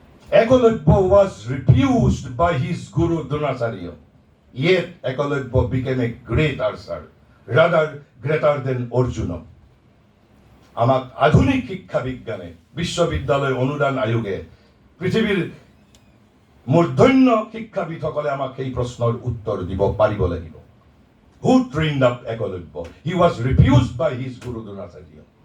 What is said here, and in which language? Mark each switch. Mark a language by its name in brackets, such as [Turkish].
[English] Ekolobya was refused by his guru Dronacharya. Yet Ekolobya became a great archer, rather greater than Arjuna. [Assamese] আমাক আধুনিক শিক্ষা বিজ্ঞানে, বিশ্ববিদ্যালয় অনুদান আয়োগে, পৃথিৱীৰ মূৰ্ধন্য শিক্ষাবিদসকলে আমাক এই প্ৰশ্নৰ উত্তৰ দিব পাৰিব লাগিব। [English] Who trained up Ekolobya? He was refused by his guru Dronacharya.